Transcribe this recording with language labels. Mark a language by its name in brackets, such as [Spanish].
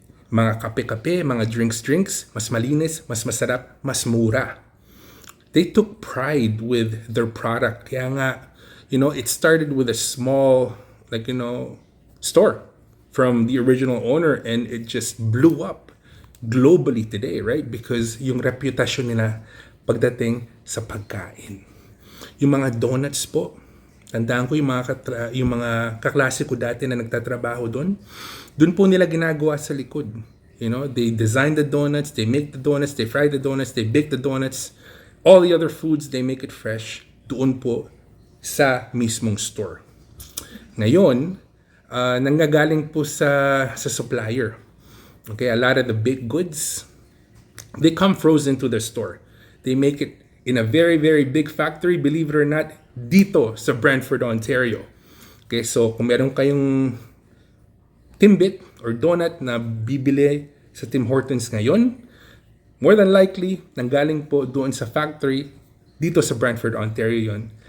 [Filipino] Mga kape-kape, mga drinks, mas malinis, mas masarap, mas mura. [English] They took pride with their product. [Filipino] Kaya nga, [English] It started with a small, store from the original owner, and it just blew up globally today, right? [Filipino] Because yung reputasyon nila pagdating sa pagkain. Yung mga donuts po, tandaan ko yung mga kaklase ko dati na nagtatrabaho doon po nila ginagawa sa likod. [English] They design the donuts, they make the donuts, they fry the donuts, they bake the donuts. All the other foods, they make it fresh [Filipino] doon po sa mismong [English] store. [Filipino] Ngayon, nanggagaling po sa supplier. [English] Okay, a lot of the baked goods, they come frozen to the store. They make it in a very, very big factory, believe it or not, [Filipino] dito sa [English] Brantford, Ontario. [Filipino] Okay, so kung meron kayong Timbit or donut na bibili sa Tim Hortons ngayon, [English] more than likely, [Filipino] nanggaling po doon sa factory dito sa Brantford, Ontario yon.